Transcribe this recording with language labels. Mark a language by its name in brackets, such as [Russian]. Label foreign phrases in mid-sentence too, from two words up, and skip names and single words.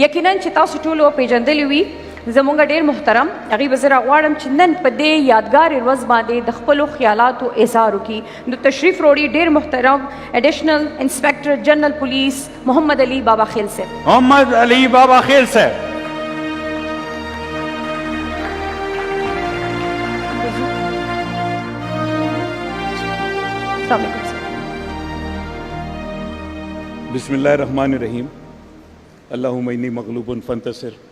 [Pashto] یقینا چې تاسو ټولو پیژندلی وي زموږ ډیر محترم هغې به زه راغواړم چې نن په دې یادګارې ورځ باندې د خپلو خیالاتو اظهار وکړي. نو تشریف راوړي ډیر محترم [English] Additional Inspector General Police [Pashto] محمد علي بابا خیل صاحب. محمد علي بابا خیل صاحب. [Arabic] بسم اللہ الرحمن الرحیم. اللہم انی مغلوب فانتصر.